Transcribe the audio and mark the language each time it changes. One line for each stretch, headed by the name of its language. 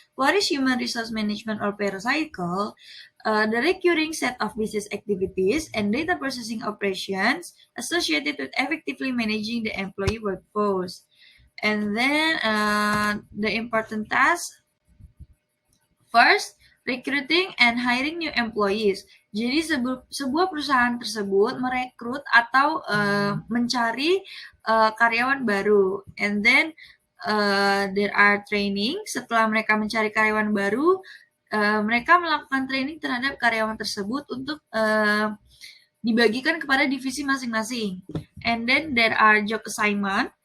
English: What is human resource management or payroll cycle? The recurring set of business activities and data processing operations associated with effectively managing the employee workforce. And then the important tasks. First, recruiting and hiring new employees.
Indonesian: Jadi sebuah perusahaan tersebut merekrut atau mencari karyawan baru.
English: And then there are training.
Indonesian: Setelah mereka mencari karyawan baru, mereka melakukan training terhadap karyawan tersebut untuk dibagikan kepada divisi masing-masing.
English: And then there are job assignment.